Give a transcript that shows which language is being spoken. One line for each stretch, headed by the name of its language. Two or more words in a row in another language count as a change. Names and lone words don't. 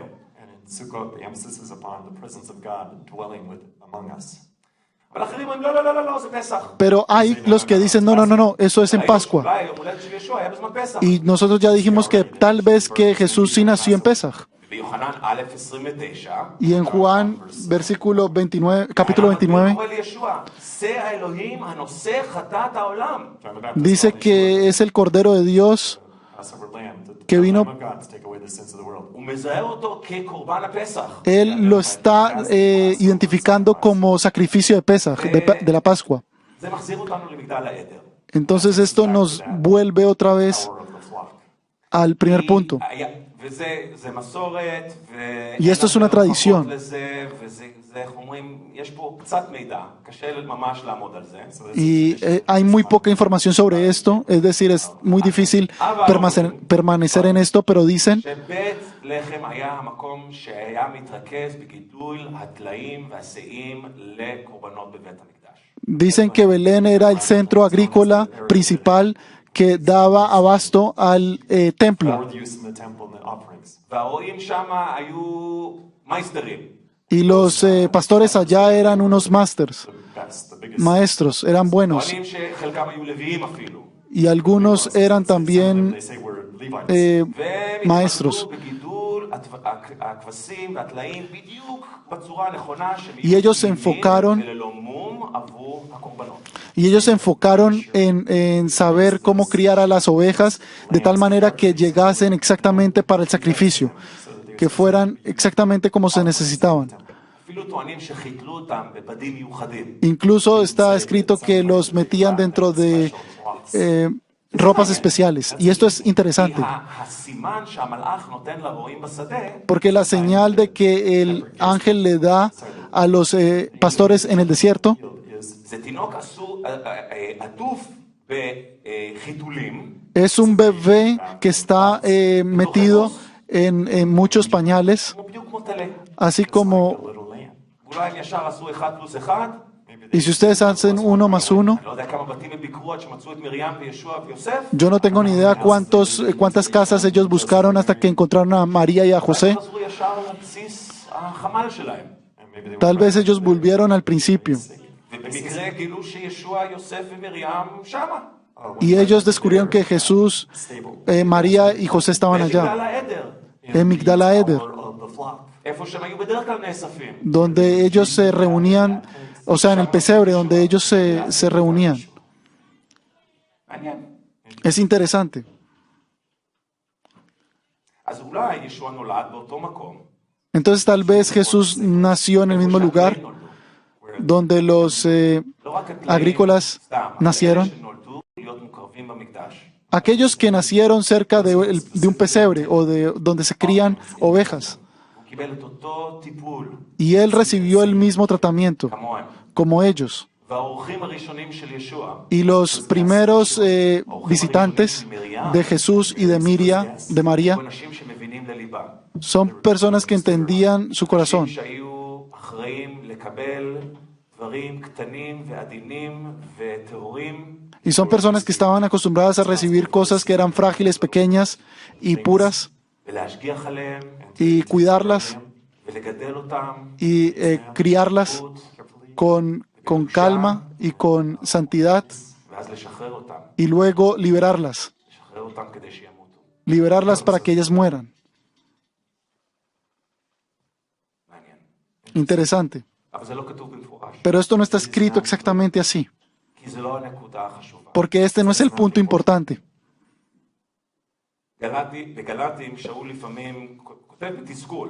English: And in Sukkot, the emphasis is upon the presence of God dwelling among us.
Hebrew: אבל אחרים אומרים, לא, לא, לא, לא, לא, זה פסח.
Spanish: Pero hay los que dicen, no, eso es en Pascua.
Hebrew: אולי יום הולדת של ישוע היה בזמן פסח.
Spanish: Y nosotros ya dijimos que tal vez que Jesús sí nació en Pesach.
Hebrew: ביוחנן א' 29,
Spanish: Y en Juan, versículo 29, capítulo 29,
Hebrew: קורא לישוע, זה האלוהים הנושא חטאת העולם.
English: John the Baptist
Spanish: dice
English: called
Spanish: que es el Cordero de Dios
English: Passover lamb, the
Spanish: que vino-
English: Lamb of God to take away the sins of the world.
Hebrew: הוא מזהה אותו כקורבן הפסח.
Spanish: Él lo está identificando como sacrificio de Pesach, de la Pascua.
Hebrew: זה מחזיר אותנו למגדל העדר.
Spanish: Entonces esto nos vuelve otra vez
English: Power of the flock.
Spanish: al primer punto.
Hebrew: וזה מסורת,
Spanish: Y esto es una tradición.
Hebrew: לזה, וזה, איך אומרים, יש פה קצת מידע, קשה ממש לעמוד על זה.
Spanish: Y hay muy poca información sobre esto, es decir, es muy difícil permanecer en esto, pero dicen
Hebrew: שבית לחם היה המקום שהיה מתרכז בגידול הטלאים והשאים לקורבנות בבית המקדש.
Spanish: que Belén era el centro agrícola principal que daba abasto al templo.
English: For the use in the temple and the offerings.
Hebrew: והרועים שם היו מייסטרים.
Spanish: Y los pastores allá eran unos masters,
English: The best, the biggest.
Spanish: maestros, eran buenos.
Hebrew: טוענים שחלקם היו לוויים אפילו.
Spanish: y algunos eran también
English: They say we're Levites.
Hebrew: והם
Spanish: maestros.
Hebrew: התמקדו בגידול הכבשים והטלאים בדיוק בצורה הנכונה שהם
Spanish: Y ellos se
Hebrew: יהיו
Spanish: enfocaron-
Hebrew: תמימים וללא מום עבור הקורבנות.
Spanish: Y ellos se enfocaron en saber cómo criar a las ovejas de tal manera que llegasen exactamente para el sacrificio, que fueran exactamente como se necesitaban.
Hebrew: אפילו טוענים שחיתלו אותם בבדים מיוחדים.
Spanish: Incluso está escrito que los metían dentro de ropas especiales. Y esto es interesante,
Hebrew: הסימן שהמלאך נותן לרועים בשדה,
Spanish: porque la señal de que el ángel le da a los pastores en el desierto
Hebrew: זה תינוק עטוף בחיתולים,
Spanish: es un bebé que está metido en muchos pañales,
Hebrew: בדיוק כמו טלה.
Spanish: así como,
English: Little lamb.
Hebrew: אולי הם ישר עשו 1+1,
Spanish: y si ustedes hacen 1 más 1,
Hebrew: אני לא יודע כמה בתים הם ביקרו עד שמצאו את מרים וישוע ויוסף.
Spanish: yo no tengo ni idea cuántas casas ellos buscaron hasta que encontraron a María y a José.
Hebrew: חזרו ישר לבסיס החמ"ל שלהם.
English: And maybe they were
Spanish: Tal vez ellos volvieron al principio
Hebrew: ובמקרה גילו שישוע, יוסף ומרים שמה.
Spanish: y ellos descubrieron que Jesús, María y José estaban
Hebrew: במגדל
Spanish: allá,
Hebrew: העדר,
Spanish: en Migdal Eder,
English: of the flock.
Hebrew: איפה שהם היו בדרך כלל נאספים.
Spanish: donde ellos se reunían, o sea, en el pesebre, donde ellos se reunían.
Hebrew: מעניין.
Spanish: Es interesante.
Hebrew: אז אולי ישוע נולד באותו מקום.
Spanish: Entonces tal vez Jesús nació en el mismo lugar donde los
Hebrew: לא רק הטלאים,
Spanish: agrícolas
Hebrew: סתם,
Spanish: nacieron.
Hebrew: אלה שנולדו להיות מוקרבים במקדש.
Spanish: Aquellos que nacieron cerca de un pesebre o de donde se crían ovejas.
Hebrew: הוא קיבל את אותו טיפול
Spanish: Y él recibió el mismo tratamiento
Hebrew: כמוהם.
Spanish: como ellos.
Hebrew: והאורחים הראשונים של ישוע,
Spanish: Y los primeros visitantes de Jesús y de María,
Hebrew: היו אנשים שמבינים לליבם.
Spanish: son personas que entendían su corazón.
Hebrew: שהיו אחראים לקבל דברים קטנים ועדינים וטהורים,
Spanish: Y son personas que estaban acostumbradas a recibir cosas que eran frágiles, pequeñas y puras,
Hebrew: ולהשגיח עליהם,
Spanish: y cuidarlas
Hebrew: ולגדל אותם,
Spanish: y criarlas con calma y con santidad,
Hebrew: ואז לשחרר אותם,
Spanish: y luego liberarlas
Hebrew: לשחרר אותם כדי שימותו.
Spanish: liberarlas para que ellas mueran.
Hebrew: מעניין.
Spanish: Interesante.
Hebrew: אבל זה לא כתוב במפורש,
Spanish: Pero esto no está escrito exactamente así,
Hebrew: כי זה לא הנקודה החשובה.
Spanish: porque este no es el punto importante.
Hebrew: בגלטים שאול לפעמים כותב בתסכול,